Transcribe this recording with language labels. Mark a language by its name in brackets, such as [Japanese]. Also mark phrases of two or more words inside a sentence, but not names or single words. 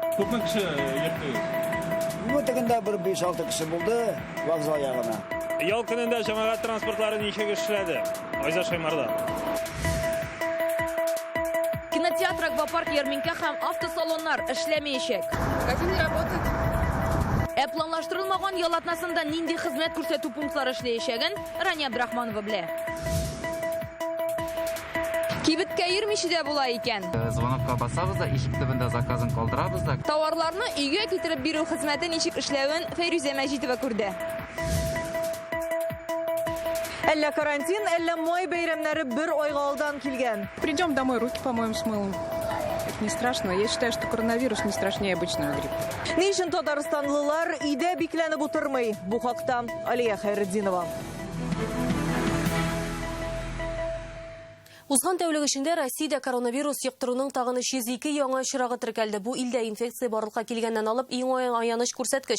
[Tatar] Күпме кеше йөртегез? Бу тегендә бер 5-6 кеше булды, вокзал ягына. Ял көнендә җәмәгать транспортлары ничек эшләде? Айза Шаймарда. Кинотеатр, аквапарк, ярминкә һәм автосалоннар эшләмәячәк. [Russian] Как не работает? [Tatar] Планлаштырылмаган ял атнасында нинди хезмәт күрсәтү пунктлары эшләячәген Рания Абдрахманова белә. Кибеткә йөрмичә дә була икән. Звонокка басабыз да, ишек төбендә заказын калдырабыз да. Товарларны өйгә китереп бирү хезмәте ничек эшләвен Фәйрүзә Мәҗитова күрде. Әллә карантин, әллә май бәйрәмнәре бер айга алдан килгән. [Russian] Придем домой, руки помоем с мылом. Это не страшно. Я считаю, что коронавирус не страшнее обычного гриппа. [Tatar] Ни өчен Татарстанлылар өйдә бикләнеп утырмый? Бу хакта Алия Хайретдинова. Узган тәүлек эчендә Россиядә коронавирус йоктыруның тагын 102 яңа очрагы теркәлде. Бу илдә инфекция барлыкка килгәннән алып иң аяныч күрсәткеч.